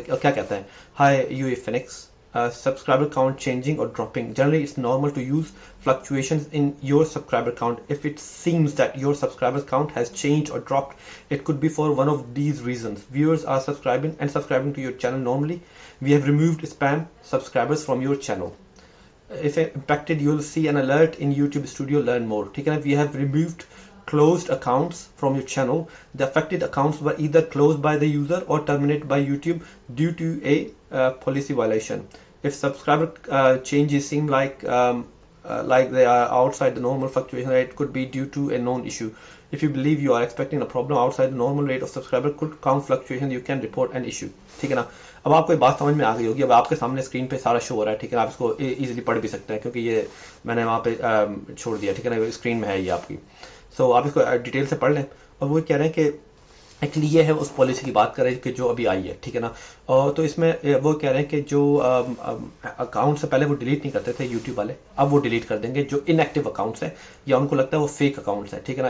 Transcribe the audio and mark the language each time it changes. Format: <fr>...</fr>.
<hi>क्या कहता है, हाय Yui Phoenix,</hi> <en>subscriber count changing or dropping. Generally, it's normal to use fluctuations in your subscriber count. If it seems that your subscriber count has changed or dropped, it could be for one of these reasons. Viewers are subscribing to your channel normally. We have removed spam subscribers from your channel. If impacted, you'll see an alert in YouTube Studio. Learn more.</en> <hi>ठीक है ना,</hi> <en>we have removed closed accounts from your channel. The affected accounts were either closed by the user or terminated by YouTube due to a policy violation. If subscriber changes seem like they are outside the normal fluctuation rate, could be due to a known issue. If you believe you are expecting a problem outside the normal rate of subscriber count fluctuation, you can report an issue.</en> <hi>ठीक है ना। अब आपको ये बात समझ में आ गई होगी। अब आपके सामने स्क्रीन पे सारा शो हो रहा है, ठीक है ना, आप इसको इजीली पढ़ भी सकते हैं क्योंकि ये मैंने वहाँ पे छोड़ दिया, ठीक है ना, स्क्रीन में है ये आपकी। सो आप इसको डिटेल से पढ़ लें। और वो कह रहे हैं कि एक्चुअली ये है उस पॉलिसी की बात कर रहे हैं कि जो अभी आई है, ठीक है ना। और तो इसमें वो कह रहे हैं कि जो अकाउंट से पहले वो डिलीट नहीं करते थे यूट्यूब वाले, अब वो डिलीट कर देंगे जो इनएक्टिव अकाउंट्स हैं या उनको लगता है वो फेक अकाउंट्स हैं, ठीक है ना।</hi>